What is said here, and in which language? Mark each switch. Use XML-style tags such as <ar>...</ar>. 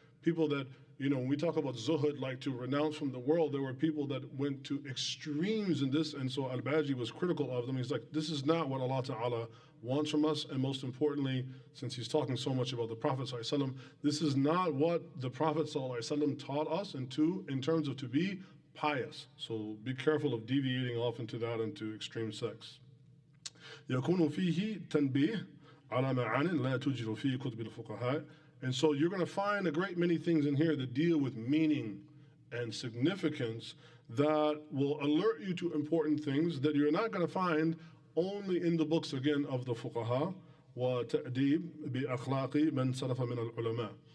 <en>People that, when we talk about zuhud, like to renounce from the world, there were people that went to extremes in this, and so al-Bājī was critical of them. He's like, this is not what Allah Ta'ala wants from us, and most importantly, since he's talking so much about the Prophet ﷺ, this is not what the Prophet ﷺ taught us in terms of to be pious. So be careful of deviating off into that, into extreme sects.</en> <ar>يكون فيه تنبيه على معان لا توجد في كتب الفقهاء.</ar> <en>And so you're going to find a great many things in here that deal with meaning and significance that will alert you to important things that you're not going to find only in the books, again, of the fuqaha,</en> <ar>وَتَأْدِيبْ بِأَخْلَاقِ مَنْ سَلَفَ مِنَ الْعُلَمَاءِ.</ar>